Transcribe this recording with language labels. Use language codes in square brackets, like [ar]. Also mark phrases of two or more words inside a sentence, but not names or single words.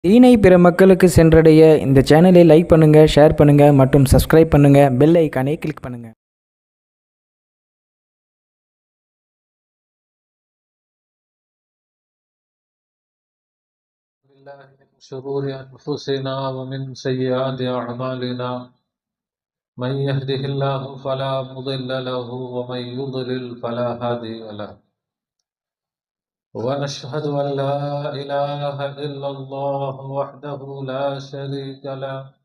[ta] தீனை பிற மக்களுக்கு சென்றடைய இந்த சேனலை லைக் பண்ணுங்கள், ஷேர் பண்ணுங்கள் மற்றும் சப்ஸ்கிரைப் பண்ணுங்கள். [en] bell icon click [ta] பண்ணுங்கள். [ar] من شرور أنفسنا ومن سيئات أعمالنا من يهده الله فلا مضل له ومن يضلل فلا هادي له ونشهد أن لا إله إلا الله وحده لا شريك له